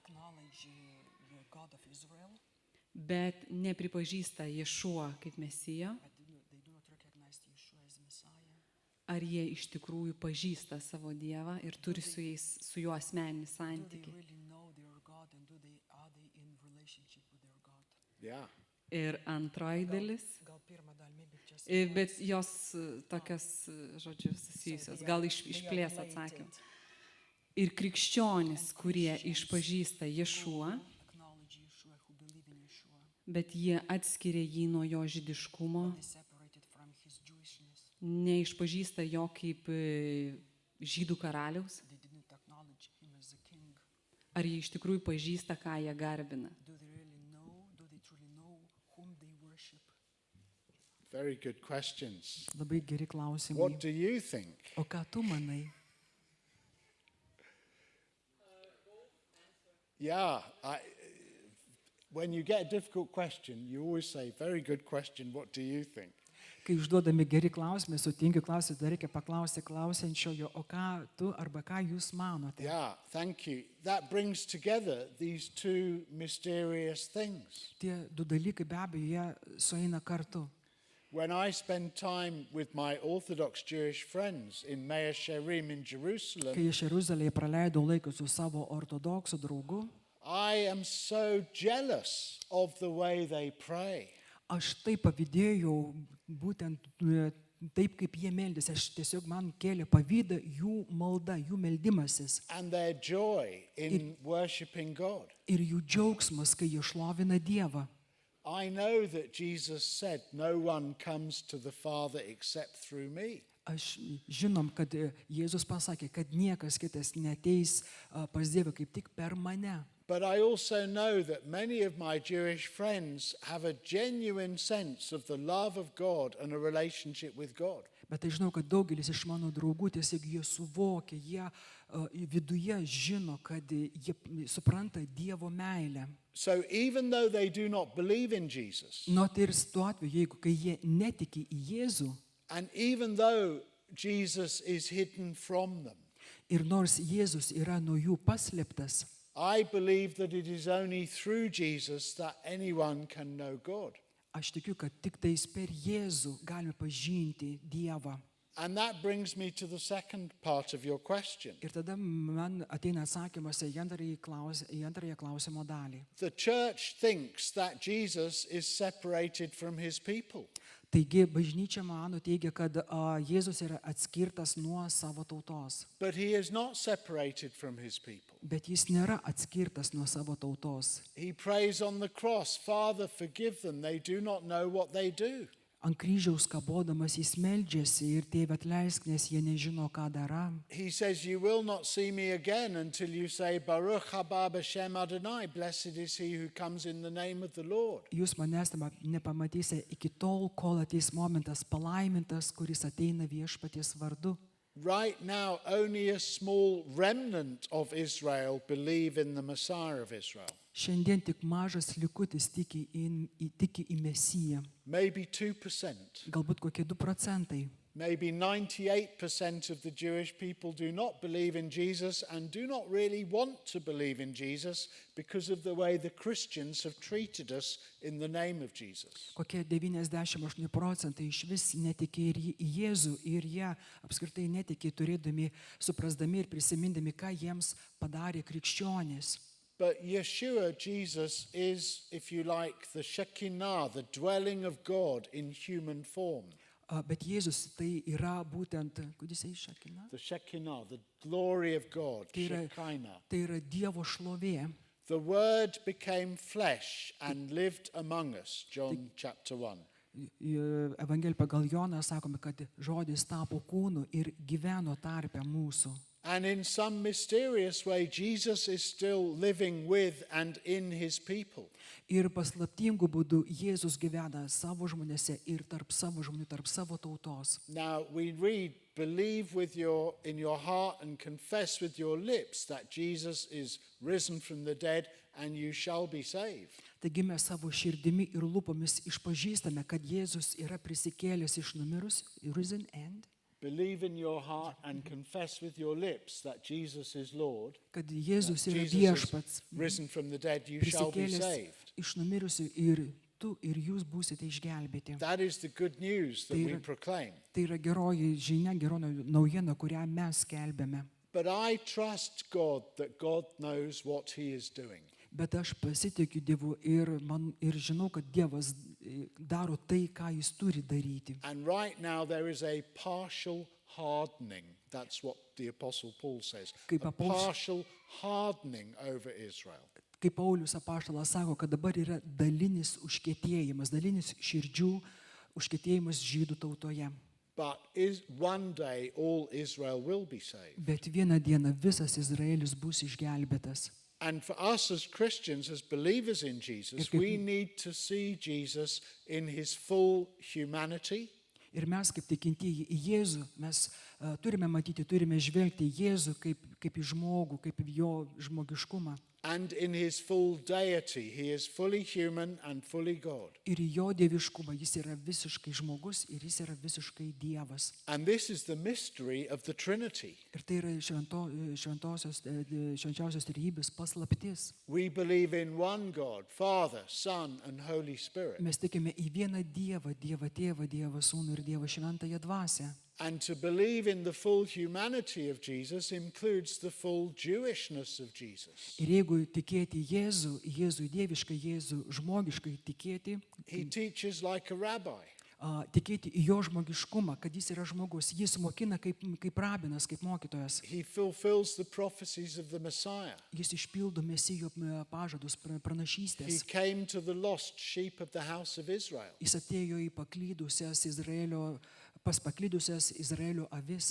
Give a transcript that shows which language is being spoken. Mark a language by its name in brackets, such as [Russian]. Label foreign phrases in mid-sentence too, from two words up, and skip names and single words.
[Lithuanian] bet nepripažįsta Ješuą kaip Mesiją, ar jie iš tikrųjų pažįsta savo dievą ir turi su juo asmeninį santykį? [English] Yeah. [Lithuanian] Ir antroji dalis, Gal pirmą dalį, bet čia bet jos tokias, žodžiu, susijusios, gal išplės atsakymą. Ir krikščionys, kurie išpažįsta Ješuą, [English] acknowledge Yeshua, who believe in Yeshua, [Lithuanian] bet jie atskiria jį nuo jo žydiškumo, [English] they separated from his Jewishness. [Lithuanian] neišpažįsta jo kaip žydų karaliaus, [English] They didn't acknowledge him as a king. [Lithuanian] ar jie iš tikrųjų pažįsta, ką jie garbina. [English] Do they truly know whom they worship? Very good questions. [Lithuanian] Labai geri klausimai. [English] What do you think? [Lithuanian] O ką tu manai? [English] Yeah, when you get a difficult question, you always say, very good question, what do you think? [Lithuanian] Kai užduodami geri klausimai, sutinki klausimai, dar reikia paklausti klausiančiojo, o ką tu arba ką jūs manote? [English] Yeah, thank you. That brings together these two mysterious things. [Lithuanian] Tie du dalykai be abejo, jie sueina kartu. [English] When I spend time with my Orthodox Jewish friends in Mea Shearim in Jerusalem, [Lithuanian] Kai iš Jeruzalėje praleidau laiką su savo ortodoksų draugu, [English] I am so jealous of the way they pray. [Lithuanian] aš taip pavydėjau būtent taip, kaip jie meldėsi. Aš tiesiog man kėlė pavydą jų malda, jų meldimasis [English] And their joy in worshipping God. [Lithuanian] ir jų džiaugsmas, kai jie šlovina Dievą. [English] I know that Jesus said, no one comes to the Father except through me. [Lithuanian] Aš žinom, kad Jėzus pasakė, kad niekas kitas neteis pas Dievą kaip tik per mane. [English] But I also know that many of my Jewish friends have a genuine sense of the love of God and a relationship with God. [Lithuanian] Bet aš žinau, kad daugelis iš mano draugų tiesiog jie suvokia, jie viduje žino, kad jie supranta Dievo meilę. [English] So even though they do not believe in Jesus, [Lithuanian] Not ir tuo atveju, jeigu kai jie netiki į Jėzų [English] and even though Jesus is hidden from them, [Lithuanian] ir nors Jėzus yra nuo jų paslėptas, [English] I believe that it is only through Jesus that anyone can know God. [Lithuanian] aš tikiu, kad tik tais per Jėzų galime pažinti Dievą. [English] And that brings me to the second part of your question. [Lithuanian] Ir tada man ateina atsakymas į antrąją klausimo dalį. [English] The church thinks that Jesus is separated from his people. [Lithuanian] Taigi bažnyčia mano teigia, kad Jėzus yra atskirtas nuo savo tautos. [English] But he is not separated from his people. [Lithuanian] Bet jis nėra atskirtas nuo savo tautos. [English] He prays on the cross, Father, forgive them, they do not know what they do. [Lithuanian] Ant kryžiaus kabodamas jis meldžiasi ir Tėve atleisk, nes jie nežino, ką daro. [English] He says, you will not see me again until you say, [Hebrew] ברוך הבא בשם אדוני, [English] blessed is he who comes in the name of the Lord. [Lithuanian] Jūs manęs nepamatysite iki tol, kol ateis momentas palaimintas, kuris ateina Viešpaties vardu. [English] Right now, only a small remnant of Israel believe in the Messiah of Israel. [Lithuanian] Šiandien tik mažas likutis tiki į Mesiją. [English] Maybe 2%. [Lithuanian] Galbūt kokie 2%. [English] Maybe 98% of the Jewish people do not believe in Jesus and do not really want to believe in Jesus because of the way the Christians have treated us in the name of Jesus. [Lithuanian] Kokie 98% iš vis netiki ir į Jėzų ir jie apskritai netiki turėdami, suprasdami ir prisimindami, ką jiems padarė krikščionys. [English] But Yeshua, Jesus, is, if you like, the Shekinah, the dwelling of God in human form. [Lithuanian] Bet Jėzus tai yra būtent, kudis Šekina? [English] The Shekinah, the glory of God, [Lithuanian] Tai yra, Shekinah. tai yra Dievo šlovė. [English] The Word became flesh and lived among us, John chapter 1. [Lithuanian] Evangelija pagal Joną sakome, kad žodis tapo kūnu ir gyveno tarpe mūsų. [English] And in some mysterious way, Jesus is still living with and in his people. [Lithuanian] Ir paslaptingų būdų Jėzus gyvena savo žmonėse ir tarp savo žmonių, tarp savo tautos. [English] Now we read, believe in your heart and confess with your lips that Jesus is risen from the dead and you shall be saved. [Lithuanian] Taigi mes savo širdimi ir lūpomis išpažįstame, kad Jėzus yra prisikėlęs iš numirus, [English] risen and. Believe in your heart and confess with your lips that Jesus is Lord. [Lithuanian] Kad Jėzus yra Jesus viešpats, [English] is risen from the dead, you shall be [Lithuanian] prisikėlęs [English] saved. [Lithuanian] iš numirusių ir tu ir jūs būsite išgelbėti. [English] That is the good news that we proclaim. [Lithuanian] Tai yra geroji žinia, geroji naujiena, kurią mes skelbėme. [English] But I trust God that God knows what he is doing. Bet aš pasitikiu Dievu ir žinau, kad Dievas daro tai, ką jis turi daryti. And right now there is a partial hardening. That's what the Apostle Paul says. [Lithuanian] Kaip [English] A partial hardening over Israel. [Lithuanian] Kaip Paulius apaštalas sako, kad dabar yra dalinis užkietėjimas, dalinis širdžių užkietėjimas žydų tautoje. [English] But one day all Israel will be saved. [Lithuanian] Bet vieną dieną visas Izraelis bus išgelbėtas. [English] And for us as Christians, as believers in Jesus, we need to see Jesus in his full humanity. [Lithuanian] Ir mes kaip tikintieji į Jėzų, mes turime matyti, turime žvelgti į Jėzų kaip į žmogų, kaip į jo žmogiškumą. [English] And in his full deity, he is fully human and fully God. [Lithuanian] Ir į jo dieviškumą, jis yra visiškai žmogus ir jis yra visiškai Dievas. [English] And this is the mystery of the Trinity. [Lithuanian] Ir tai yra švenčiausios trejybės paslaptis. [English] We believe in one God, Father, Son, and Holy Spirit. [Lithuanian] Mes tikime į vieną Dievą, Dievą Tėvą, Dievą Sūnų ir Dievą Šventąją Dvasią. [English] And to believe in the full humanity of Jesus includes the full Jewishness of Jesus. [Lithuanian] Ir jeigu tikėti Jėzų dieviškai, Jėzų žmogiškai tikėti, [English] He teaches like a rabbi. [Lithuanian] Tikėti į jo žmogiškumą, kad jis yra žmogus, jis mokina kaip rabinas, kaip mokytojas. [English] He fulfills the prophecies of the Messiah. [Lithuanian] Jis išpildo Mesijo pažadus, [English] He [Lithuanian] pranašystės. [English] came to the lost sheep of the house of Israel. [Lithuanian] Jis atėjo į paklydusias Izraelio avis.